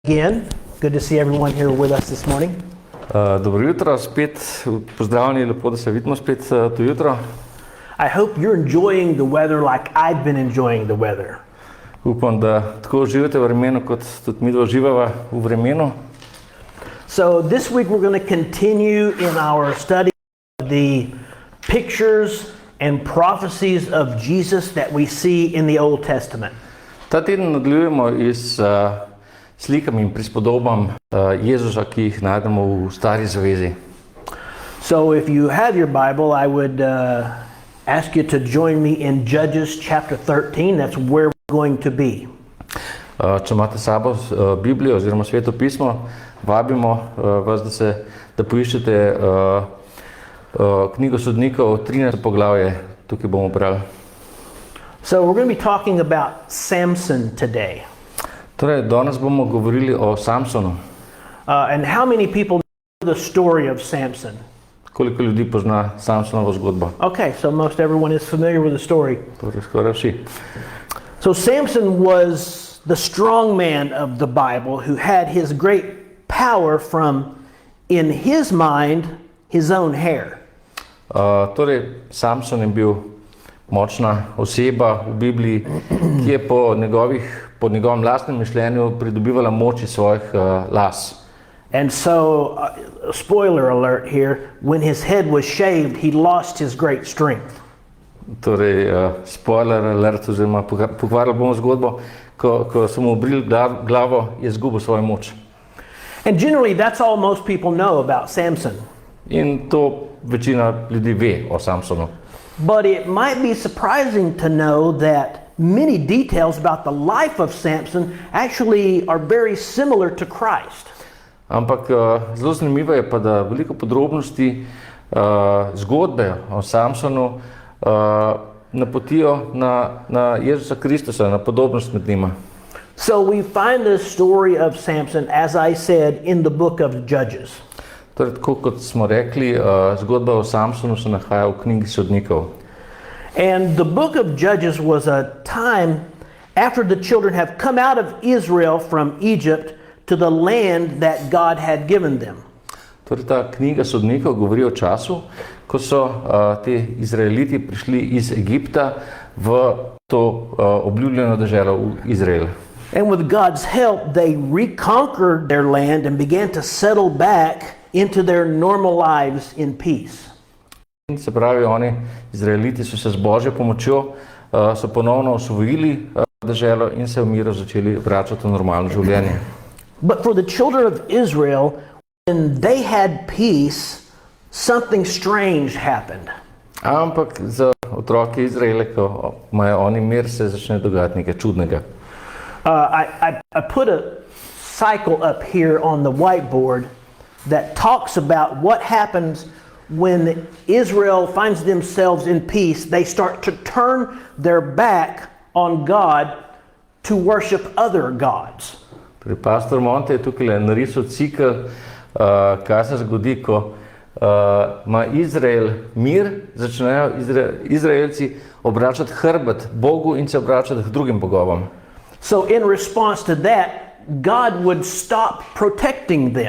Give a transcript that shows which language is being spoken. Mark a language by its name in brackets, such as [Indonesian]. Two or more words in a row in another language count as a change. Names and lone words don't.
[English] Again, good to see everyone here with us this morning. [Slovenian] Dobro jutro, spet pozdravljeni, lepo, da se vidimo spet to jutro. [English] I hope you're enjoying the weather like I've been enjoying the weather. [Slovenian] Upam, da tako uživate v vremenu, kot tudi mi uživava v vremenu. [English] So this week we're going to continue in our study of the pictures and prophecies of Jesus that we see in the Old Testament. [Slovenian] Ta teden nadaljujemo iz slikam in prispodobam Jezusa, ki jih najdemo v Stari zavezi. [English] So if you have your Bible, I would ask you to join me in Judges chapter 13. That's where we're going to be. [Slovenian] Če imate sabo Biblijo oziroma Sveto pismo, vabimo vas, da poiščete knjigo sodnikov, 13. poglavje, tukaj bomo brali. [English] So we're going to be talking about Samson today. [Slovenian] Torej, danes bomo govorili o Samsonu. [English] And how many people know the story of Samson? [Slovenian] Koliko ljudi pozna Samsonovo zgodbo? [English] Okay, so most everyone is familiar with the story. [Slovenian] Torej, skoraj vsi. [English] So Samson was the strong man of the Bible who had his great power from, in his mind, his own hair. [Slovenian] Torej, Samson je bil močna oseba v Bibliji, ki je po njegovem lastnem mišljenju pridobivala moč iz svojih las. [English] And so, spoiler alert here, when his head was shaved, he lost his great strength. [Slovenian] Torej, [English] spoiler alert, [Slovenian] oziroma pokvarili bomo zgodbo, ko so mu obrili glavo, je izgubil svojo moč. [English] And generally, that's all most people know about Samson. [Slovenian] In to večina ljudi ve o Samsonu. [English] But it might be surprising to know that many details about the life of Samson actually are very similar to Christ. [Slovenian] Ampak zelo zanimivo je pa, da veliko podrobnosti zgodbe o Samsonu napotijo na Jezusa Kristusa, na podobnost med njima. [English] So we find the story of Samson, as I said, in the book of Judges. [Slovenian] Torej, tako kot smo rekli, zgodba o Samsonu se nahaja v knjigi sodnikov. [English] And the book of Judges was a time after the children have come out of Israel from Egypt to the land that God had given them. [Slovenian] Torej, ta knjiga sodnikov govori o času, ko so ti Izraeliti prišli iz Egipta v to obljubljeno deželo v Izrael. [English] And with God's help, they reconquered their land and began to settle back into their normal lives in peace. [Slovenian] Se pravi, oni Izraeliti so se z Božjo pomočjo so ponovno osvojili deželo in se v miru začeli vračati v normalno življenje. [English] But for the children of Israel, when they had peace, something strange happened. [Slovenian] Ampak za otroke Izraele, ko imajo oni mir, se začne dogajati nekaj čudnega. [English] I put a cycle up here on the whiteboard that talks about what happens when Israel finds themselves in peace. They start to turn their back on God to worship other gods. [Slovenian] Pastor Monte je tukaj narisal cikel, kaj se zgodi, ko ima Izrael mir, začnejo Izraelci obračati hrbet Bogu in se obračati k drugim bogovom. [English] So in response to that, God would stop protecting them.